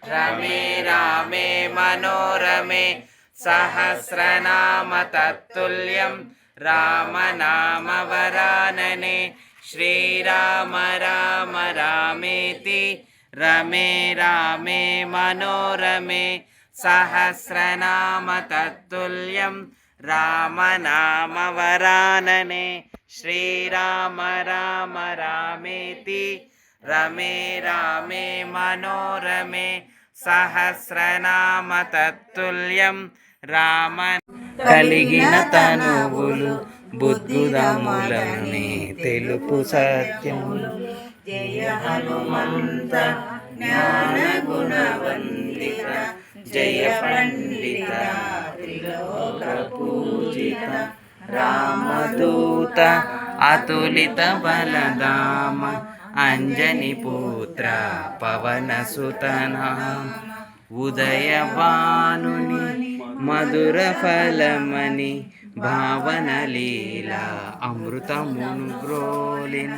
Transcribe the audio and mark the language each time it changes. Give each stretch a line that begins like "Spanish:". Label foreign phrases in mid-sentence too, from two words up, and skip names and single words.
Sanskrit: रमे रामे मनोरमे सहस्रनाम तत्तुल्यं रामनामवरानने श्रीराम राम रामेति रमे रामे मनोरमे सहस्रनाम तत्तुल्यं रामनामवरानने श्रीराम राम रामेति रमे रामे मनोरमे सहस्रनाम तत्तुल्यं
Telugu: राम కలిగిన తనువులు బుద్ధుదములనే తెలుపు సత్యములు జయ హనుమంత జ్ఞాన గుణవందిత జయ పండిత త్రిలోక పూజిత రామదూత అతులిత బలదామ అంజని పుత్ర పవన సుతనా ఉదయభానుని మధుర ఫలమని భావన లీలా అమృతమును గ్రోలిన